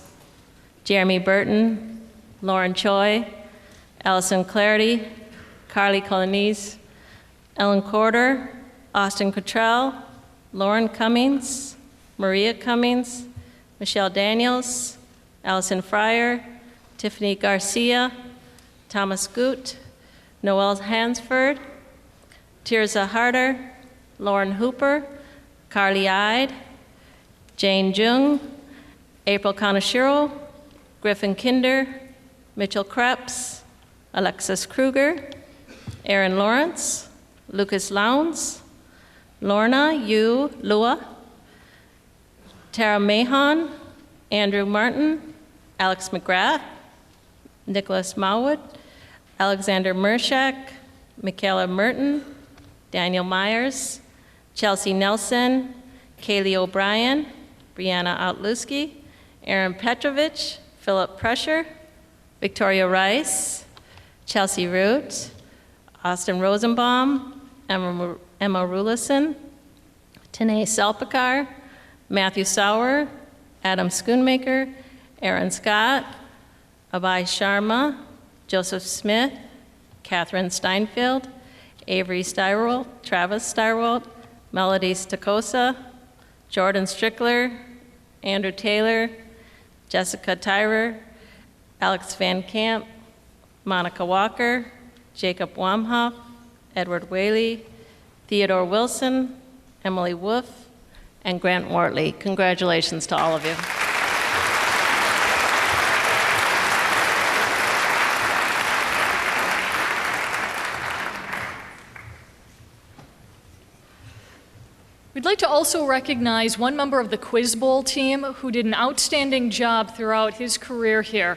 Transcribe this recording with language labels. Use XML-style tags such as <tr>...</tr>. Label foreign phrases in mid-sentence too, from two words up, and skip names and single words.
<en>Jeremy Burton, Lauren Choi, Allison Clarity, Carly Colonese, Ellen Corder, Austin Cottrell, Lauren Cummings, Maria Cummings, Michelle Daniels, Allison Fryer, Tiffany Garcia, Thomas Goot, Noel Hansford, Tirza Harder, Lauren Hooper, Carly Ide, Jane Jung, April Kanashiro, Griffin Kinder, Mitchell Krebs, Alexis Kruger, Aaron Lawrence, Lucas Lowndes, Lorna Yu Lua, Tara Mahon, Andrew Martin, Alex McGrath, Nicholas Mawood, Alexander Mershak, Michaela Merton, Daniel Myers, Chelsea Nelson, Kaylee O'Brien, Brianna Otluski, Aaron Petrovich, Philip Prescher, Victoria Rice, Chelsea Root, Austin Rosenbaum, Emma Rulison, Tanae Salpakar, Matthew Sauer, Adam Schoonmaker, Aaron Scott, Abai Sharma, Joseph Smith, Catherine Steinfield, Avery Steirold, Travis Steirold, Melody Stacosa, Jordan Strickler, Andrew Taylor, Jessica Tyrer, Alex Van Camp, Monica Walker, Jacob Wamhoff, Edward Whaley, Theodore Wilson, Emily Wolf, and Grant Wortley. Congratulations to all of you. We'd like to also recognize one member of the Quiz Bowl team who did an outstanding job throughout his career here.</en>